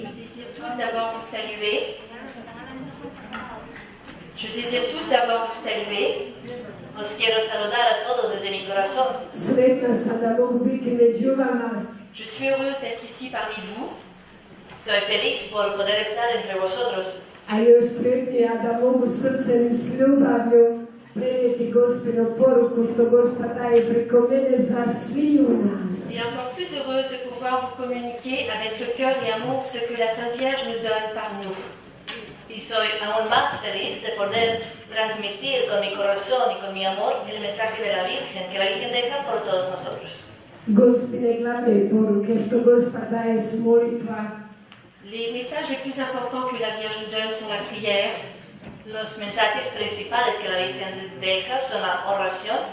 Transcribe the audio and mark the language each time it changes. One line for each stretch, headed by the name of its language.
French: Je désire tous d'abord vous saluer. Je désire tous d'abord vous saluer.
Spanish: Os quiero saludar a todos desde mi corazón.
Croatian: Sretna sam da mogu biti među vama.
French: Je suis heureuse d'être ici parmi vous.
Spanish: Soy feliz por poder estar entre vosotros.
Croatian: A još sretnija da mogu srcem i s ljubavlju prenijeti Gospinu poruku što Gospa daje preko mene za sviju nas.
French: Et encore plus heureuse de pouvoir vous communiquer avec le cœur et amour ce que la Sainte Vierge nous donne par nous.
Spanish: Y soy aún más feliz de poder transmitir con mi corazón y con mi amor el mensaje de la Virgen, que la Virgen deja por todos nosotros.
Croatian: Gospine glavne poruke što Gospa daje su molitva.
French: Les messages les plus importants que la Vierge nous donne sont la prière.
Spanish: Los mensajes principales que la Virgen deja son la oración,